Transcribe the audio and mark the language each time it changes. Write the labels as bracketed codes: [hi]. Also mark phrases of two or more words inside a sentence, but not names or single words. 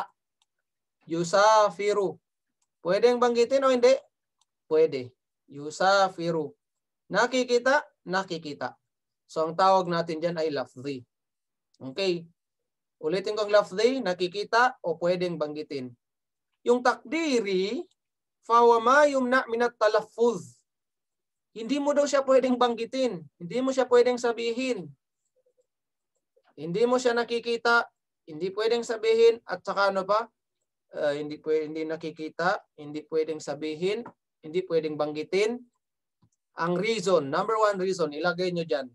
[tl] Yusafiru. Pwedeng banggitin o hindi? Pwede. Yusafiru. Nakikita? Nakikita. So ang tawag natin dyan ay lafzi. Okay. Ulitin ko ang lafzi, nakikita o pwedeng banggitin. [ar] Yung تقديري، فهو ما يمنع من التلفظ. [tl] Hindi mo daw siya pwedeng banggitin. Hindi mo siya pwedeng sabihin. Hindi mo siya nakikita. Hindi pwedeng sabihin. At saka ano pa? Hindi nakikita. Hindi pwedeng sabihin. Hindi pwedeng banggitin. Ang reason, [en] number 1 reason, [tl] ilagay nyo dyan.